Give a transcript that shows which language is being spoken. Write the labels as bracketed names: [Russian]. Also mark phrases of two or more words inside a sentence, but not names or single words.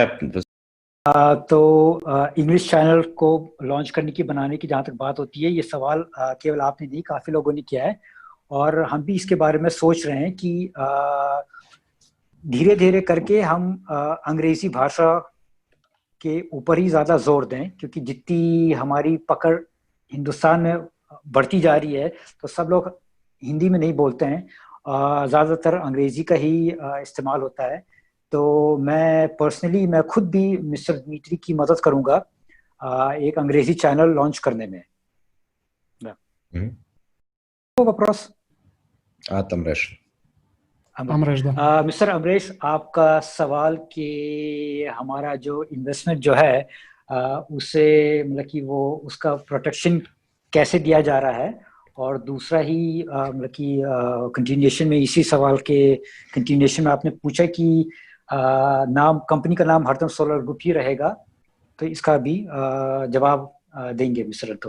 [Hindi] तो [English] English channel [Hindi] को लॉन्च करने की बनाने की जहाँ तक बात होती है, ये सवाल केवल आपने नहीं काफ़ी लोगों ने किया है और हम भी इसके बारे में सोच रहे हैं कि धीरे धीरे करके हम अंग्रेजी भाषा के ऊपर ही ज़्यादा जोर दें, क्योंकि जितनी हमारी पकड़ हिंदुस्तान में बढ़ती जा रही है तो सब लोग हिंदी में नहीं बोलते हैं, ज़्यादातर अंग्रेजी का ही इस्तेमाल होता है। तो मैं खुद भी मिस्टर दिमित्री की मदद करूंगा एक अंग्रेजी चैनल लॉन्च करने में। [Russian] Вопрос? Amresh. Amresh, да. [Hindi] मिस्टर अमरेश, आपका सवाल कि हमारा जो इन्वेस्टमेंट जो है उसे मतलब कि वो उसका प्रोटेक्शन कैसे दिया जा रहा है, और दूसरा ही मतलब कि कंटिन्यूएशन में इसी सवाल के कंटिन्यूएशन में आपने पूछा कि नाम कंपनी का नाम हरदम सोलर ग्रुप ही रहेगा, तो इसका भी जवाब देंगे मिस्टर अतुल।